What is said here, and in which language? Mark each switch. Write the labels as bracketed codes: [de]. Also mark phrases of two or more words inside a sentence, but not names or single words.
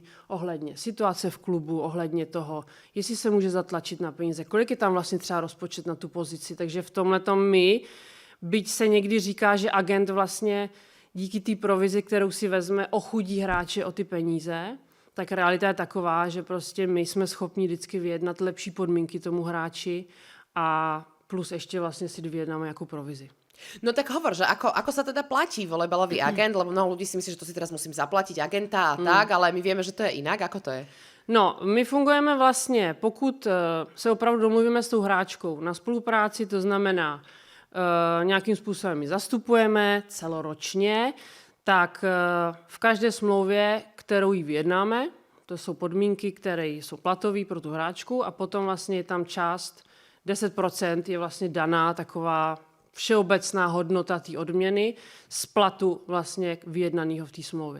[cs] ohledně situace v klubu, ohledně toho, jestli se může zatlačit na peníze, kolik je tam vlastně třeba rozpočet na tu pozici, takže v tomhletom my, byť se někdy říká, že agent vlastně díky té provizi, kterou si vezme, ochudí hráče o ty peníze, tak realita je taková, že prostě my jsme schopni vždycky vyjednat lepší podmínky tomu hráči a plus ještě vlastně si vyjednáme nějakou provizi. [sk] No tak hovor, že ako sa teda platí volejbalový agent, lebo mnoho ľudí si myslí, že to si teraz musím zaplatiť agenta a tak, ale my vieme, že to je inak. Ako to je? [cs] No, my fungujeme vlastně, pokud se opravdu domluvíme s tou hráčkou na spolupráci, to znamená, nějakým způsobem ji zastupujeme celoročně, tak v každé smlouvě, kterou jí vyjednáme, to jsou podmínky, které jsou platové pro tu hráčku a potom vlastně je tam část, 10% je vlastně daná taková všeobecná hodnota té odměny z platu vlastně vyjednaného v té smlouvě.